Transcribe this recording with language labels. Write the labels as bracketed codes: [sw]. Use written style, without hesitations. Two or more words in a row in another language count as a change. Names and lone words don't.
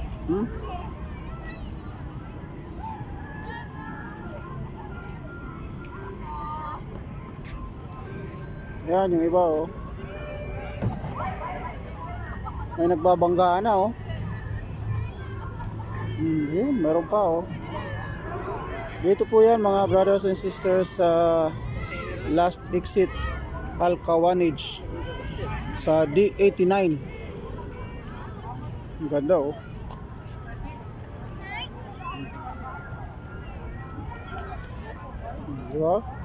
[tl] Yan yung iba oh. May nagbabanggaan na oh. Yun, meron pa oh. Dito po yan mga [en] brothers and sisters [tl] sa last exit Al Kawanage sa D89. Ang ganda oh. Diba?